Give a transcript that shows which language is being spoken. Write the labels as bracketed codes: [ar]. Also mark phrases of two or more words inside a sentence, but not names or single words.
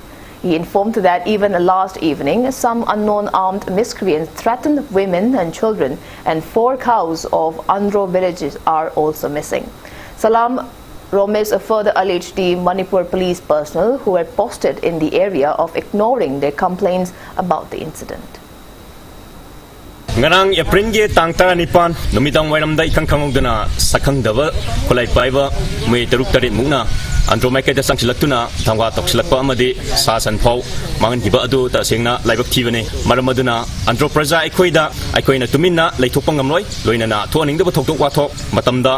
[en] He informed that even last evening, some unknown armed miscreants threatened women and children, and 4 cows of Andhra villages are also missing. Salam Romes further alleged the Manipur police personnel who were posted in the area of ignoring their complaints about the incident. [mni] Ngarang April ge tang tara nipan numitang wairamda ikang kangogdana sakang daba kulai paiba mui teruk tarit muna Andhra mai kaida sangsilaktuna thangwa toksilakpa amadi sasan phau mangan hiba adu ta sengna laibak thibane maramaduna Andhra praja aikoina tuminna leithokpa ngamloi loinana thoaningdaba thoktok wathok matamda